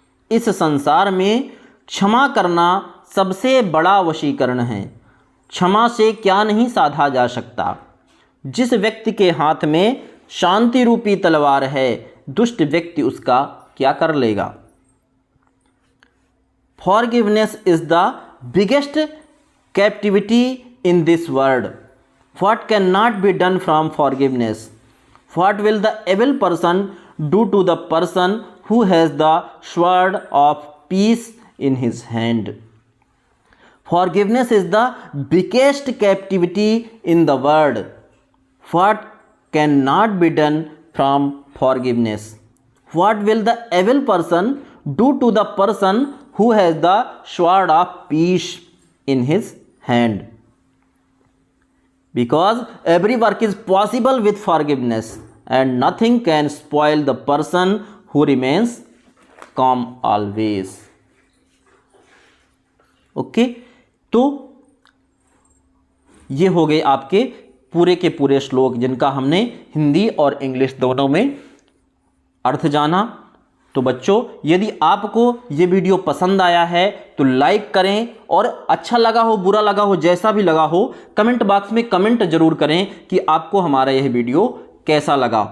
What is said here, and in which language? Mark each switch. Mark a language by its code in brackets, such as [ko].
[hi] इस संसार में क्षमा करना सबसे बड़ा वशीकरण है। क्षमा से क्या नहीं साधा जा सकता। जिस व्यक्ति के हाथ में शांति रूपी तलवार है, दुष्ट व्यक्ति उसका क्या कर लेगा। [en] Forgiveness is the biggest captivity in this world. What cannot be done from forgiveness? What will the evil person do to the person who has the sword of peace in his hand? Forgiveness is the biggest captivity in the world. What cannot be done from forgiveness? What will the evil person do to the person who has the sword of peace in his hand? Because every work is possible with forgiveness and nothing can spoil the person who remains calm always. [hi] Okay, तो ये हो गए आपके पूरे के पूरे श्लोक जिनका हमने हिंदी और इंग्लिश दोनों में अर्थ जाना। तो बच्चों, यदि आपको ये वीडियो पसंद आया है तो लाइक करें, और अच्छा लगा हो, बुरा लगा हो, जैसा भी लगा हो, कमेंट बॉक्स में कमेंट जरूर करें कि आपको हमारा यह वीडियो कैसा लगा।